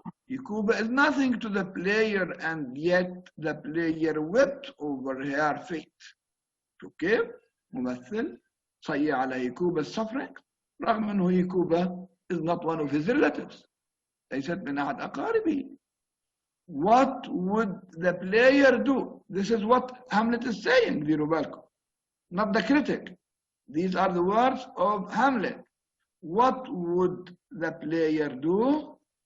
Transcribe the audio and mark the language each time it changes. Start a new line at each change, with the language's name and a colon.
English: Yakuba is nothing to the player, and yet the player wept over her fate.
Arabic: كيف؟ ممثل صيّ على يكوبا
English: suffering
Arabic: رغم أنه يكوبا
English: is not one of his relatives.
Arabic: ليست من أحد أقاربه.
English: What would the player do? This is what Hamlet is saying,
Arabic: ديروا بالكم.
English: Not the critic. These are the words of Hamlet. What would the player do?